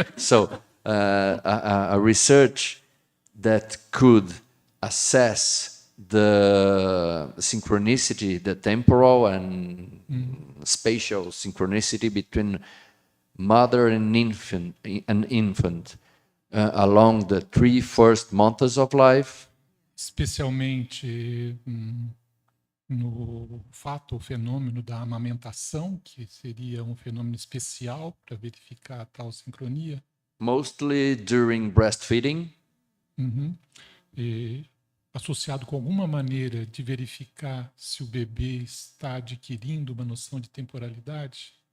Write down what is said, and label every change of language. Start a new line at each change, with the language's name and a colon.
English: So a research that could assess the synchronicity, the temporal and spatial synchronicity between mother and infant along the 3 first months of life,
Portuguese: Especialmente no fato ou fenômeno da amamentação, que seria um fenômeno especial para verificar tal sincronia,
English: mostly during breastfeeding,
Portuguese: e associado com alguma maneira de verificar se o bebê está adquirindo uma noção de temporalidade,